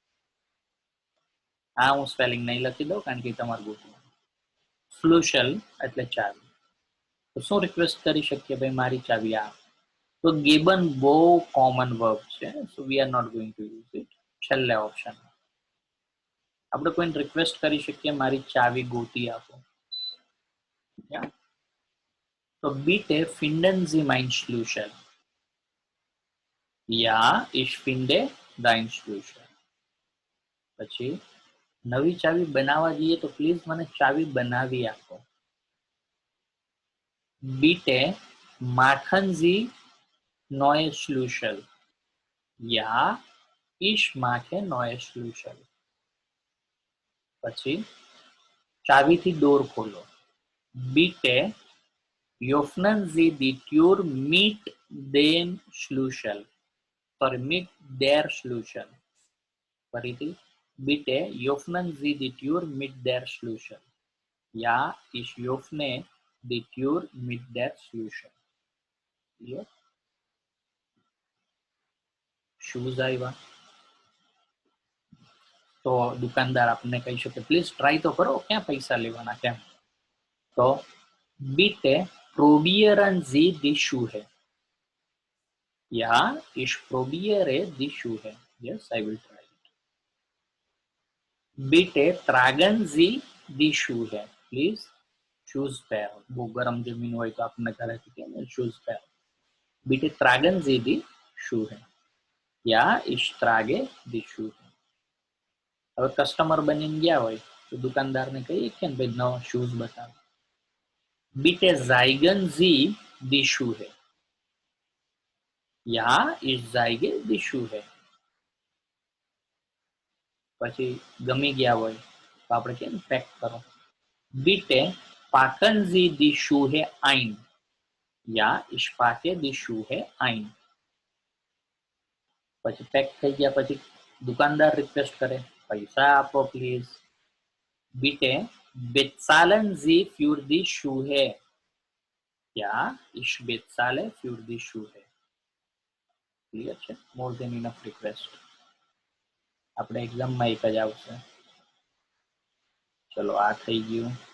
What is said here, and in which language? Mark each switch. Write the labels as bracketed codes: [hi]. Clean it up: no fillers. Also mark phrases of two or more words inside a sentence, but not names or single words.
[gu] આ હું સ્પેલિંગ નહીં લખી દઉં કારણ કે તમારું ગોઠવું. સ્લુશલ એટલે ચાવી. તો શું રિક્વેસ્ટ કરી શકીએ ભાઈ મારી ચાવી આ. તો ગેબન બહુ કોમન વર્બ છે, [en] so we are not going to use it. [gu] છેલ્લે ઓપ્શન આપણે કોઈને રિક્વેસ્ટ કરી શકીએ મારી ચાવી ગોતી આપો. [de] તો bitte finden Sie mein Schlüssel. Ja, ich finde dein Schlüssel. [gu] પછી નવી ચાવી બનાવવા જઈએ તો પ્લીઝ મને ચાવી બનાવી આપો. [de] Bitte machen Sie neue Schlüssel. Ja, ich mache neue Schlüssel. [gu] પછી ચાવીથી ડોર ખોલો. [de] Bitte öffnen Sie die Tür mit dem Schlüssel. Sorry, mit der Schlüssel. ફરીથી Bitte öffnen Sie die Tür mit der Schlüssel. Ja, ich öffne die Tür mit der Schlüssel. Clear? [gu] શૂઝ આવ્યા તો દુકાનદાર આપણને કહી શકે [en] please try [gu] તો કરો, ક્યાં પૈસા લેવાના કેમ. [de] તો bitte probieren Sie die Schuhe. Ja, ich probiere die Schuhe. [en] Yes, I will try it. [de] Bitte tragen Sie die Schuhe. [gu] Please શૂઝ પહેરો. બહુ ગરમ જમીન હોય તો આપણને ઘરેથી કે શૂઝ પહેરો. [de] Bitte tragen Sie die Schuhe. Ja, ich trage die Schuhe. [gu] હવે કસ્ટમર બનીને ગયા હોય તો દુકાનદારને કહીએ કે ભાઈ નવો શૂઝ બતાવો. [de] Bitte zeigen Sie die Schuhe. Ja, ich zeige die Schuhe. [gu] પછી ગમી ગયા હોય તો આપણે કેમ પેક કરો. [de] Bitte packen Sie die Schuhe ein. Ja, ich packe die Schuhe ein. [gu] પછી પેક થઈ ગયા પછી દુકાનદાર રિક્વેસ્ટ કરે પૈસા આપો પ્લીઝ. [de] Bitte bezahlen Sie für die Schuhe. Ja, ich bezahle für die Schuhe. [gu] ક્લિયર છે? [en] more than enough request. [gu] આપણે એક્ઝામમાં એક જ આવશે. ચલો આ થઈ ગયું.